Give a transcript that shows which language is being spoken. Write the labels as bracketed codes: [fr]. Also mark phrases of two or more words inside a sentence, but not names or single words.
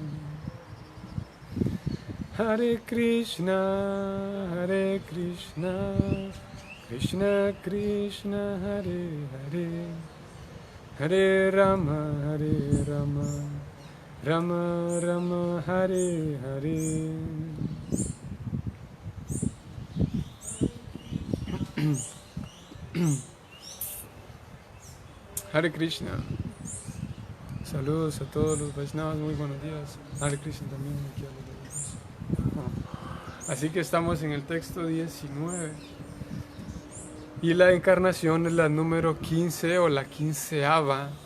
[sa] हरे कृष्ण कृष्ण कृष्ण हरे हरे हरे राम राम राम हरे हरे हरे कृष्ण. [es] Saludos a todos los Vaishnavas, muy buenos días. Hare Krishna también aquí a los demás. Así que estamos en el texto 19. Y la encarnación es la número 15 o la 15ª.